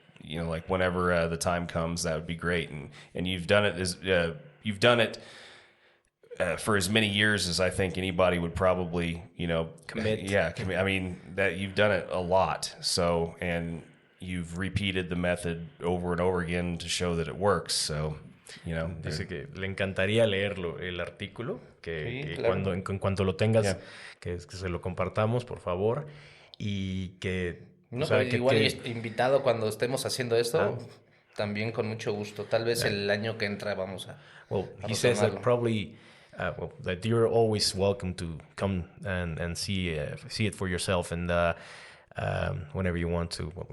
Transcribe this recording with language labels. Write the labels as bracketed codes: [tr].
[en] Like whenever the time comes, that would be great. And you've done it for as many years as I think anybody would probably, commit. Yeah, I mean, that you've done it a lot. So, and you've repeated the method over and over again to show that it works. So, [es] Dice que le encantaría leerlo, el artículo, que claro. en cuanto lo tengas, que se lo compartamos, por favor, y que... No, pero igual invitado cuando estemos haciendo esto, también con mucho gusto. Tal vez el año que entra vamos a... [en] Well, he says that probably... that you're always welcome to come and see it for yourself, and whenever you want to.